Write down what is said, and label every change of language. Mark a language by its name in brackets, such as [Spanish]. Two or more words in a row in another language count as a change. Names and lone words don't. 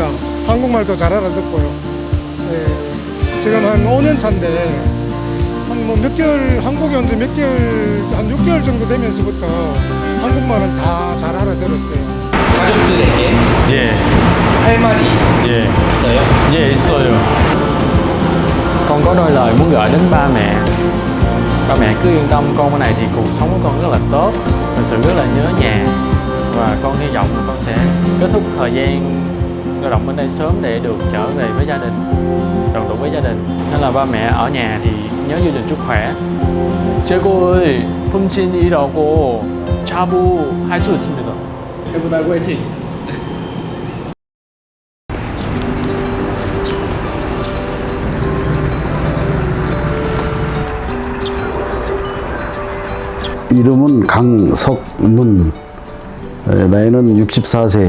[Korean] 한국말도 잘 알아듣고요. 예, 지금 한 5년 차인데 한 뭐 몇 개월 한국에 온 지 몇 개월 한 6개월 정도 되면서부터 한국말을 다 잘 알아들었어요. 가족들에게 예, 할 말이 예, 있어요? 예, 있어요. [Vietnamese] Con có đôi lời muốn gửi đến ba mẹ. Ba mẹ cứ yên tâm, con bên này thì cuộc sống của con rất là tốt, thật sự rất là nhớ nhà. Và con hy vọng là con sẽ kết thúc thời gian lao động bên đây sớm để được trở về với gia đình, đoàn tụ với gia đình. Nên là ba mẹ ở nhà thì nhớ giữ gìn sức khỏe. [Korean] 최고의 품친이라고 자부할 수 있습니다. 해보다고 했지. 이름은 강석문, 나이는 64세.